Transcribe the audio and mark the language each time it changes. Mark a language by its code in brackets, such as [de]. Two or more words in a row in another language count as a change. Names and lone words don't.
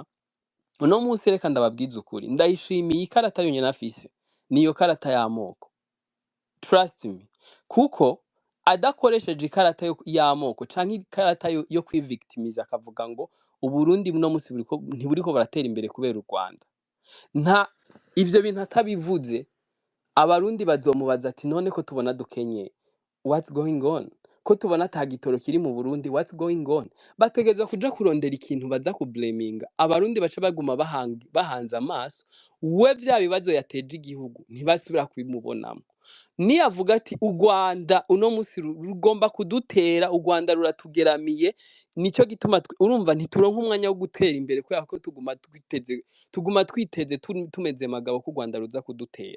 [rn] Uno munsi reka ndababwiza ukuri, ndayishimiye ikarata yonyene afise niyo karata y'amoko, [en] trust me, [rn] kuko adakoresheje ikarata y'amoko canke ikarata yo kwivictimiza akavuga ngo Uburundi buno munsi ntiburiko baratera imbere kubera u Rwanda, ivyo bintu atabivuze, abarundi bazomubaza ati none ko tubona dukenye, [en] what's going on? [rn] Ko tubona ata gitoro kiri mu Burundi, [en] what's going on? [rn] Bategezwa kuja kurondera ikintu baza kublaminga, abarundi baca baguma bahanze amaso, we vya bibazo yateje igihugu ntibasubira kubimubonamo. Niyavuga ati u Rwanda uno munsi rugomba kudutera, u Rwanda ruratugeramiye, nico gituma urumva ntituronka umwanya wo gutera imbere, kubera ko tuguma twiteze tumeze magabo ko u Rwanda ruza kudutera.